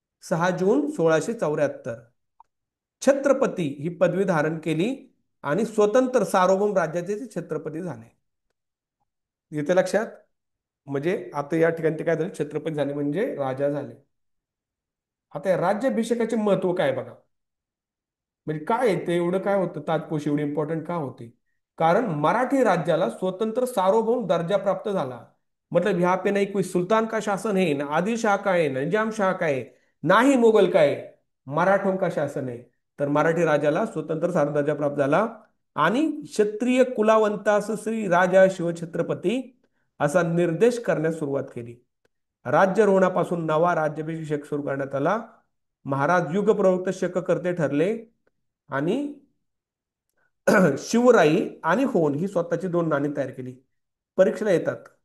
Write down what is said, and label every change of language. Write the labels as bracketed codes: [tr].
[mr] 6 जून 1674. छत्रपती ही पदवी धारण केली आणि स्वतंत्र सार्वभौम राज्याचे ते छत्रपती झाले. येते लक्षात. म्हणजे आता या ठिकाणी ते काय झाले, छत्रपती झाले म्हणजे राजा झाले. आता या राज्याभिषेकाचे महत्व काय बघा. म्हणजे काय ते एवढं काय होतं, ताजपोशी एवढी इम्पॉर्टंट का होती? कारण मराठी राज्याला स्वतंत्र सार्वभौम दर्जा प्राप्त झाला. [hi] मतलब यहाँ पे नहीं कोई सुल्तान का शासन है, ना आदिल शाह का है, ना निजाम शाह का है, ना ही मुगल का है, मराठों का शासन आहे. [mr] तर मराठी राजाला स्वतंत्र सार्वभौम दर्जा प्राप्त झाला. आणि क्षत्रिय कुलावंतास श्री राजा शिवछत्रपती असा निर्देश करण्यास सुरुवात केली. राज्यारोहणापासून नवा राज्याभिषेक सुरू करण्यात आला. महाराज युगप्रवृत्त शककर्ते ठरले आणि शिवराई आणि होन ही स्वतःची 2 नाणी तयार केली. परीक्षेला येतात.